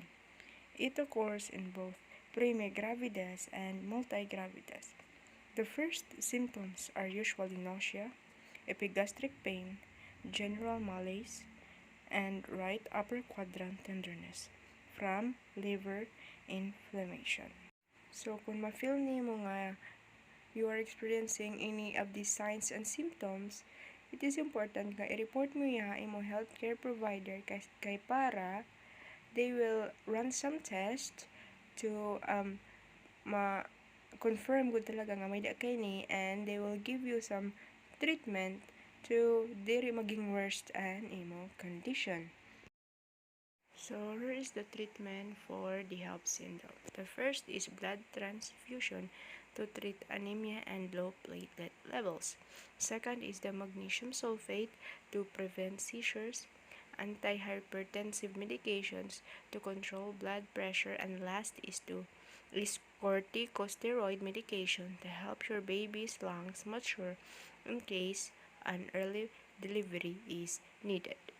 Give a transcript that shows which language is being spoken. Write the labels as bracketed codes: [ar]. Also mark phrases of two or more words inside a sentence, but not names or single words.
[en] It occurs in both prime-gravidas and multi-gravidas. The first symptoms are usually nausea, epigastric pain, general malaise, and right upper quadrant tenderness from liver inflammation. So [war] kung ma-feel nimo nga [en] you are experiencing any of these signs and symptoms, it is important nga [war] i-report mo ya imo [en] healthcare provider [war] kay para [en] they will run some tests to [war] ma-confirm gud talaga nga may da kay ni, [en] and they will give you some treatment to [war] diri maging [en] worse [war] an imo [en] condition. So here is the treatment for the HELLP syndrome. The first is blood transfusion to treat anemia and low platelet levels. Second is the magnesium sulfate to prevent seizures, antihypertensive medications to control blood pressure, and last is corticosteroid medication to help your baby's lungs mature in case an early delivery is needed.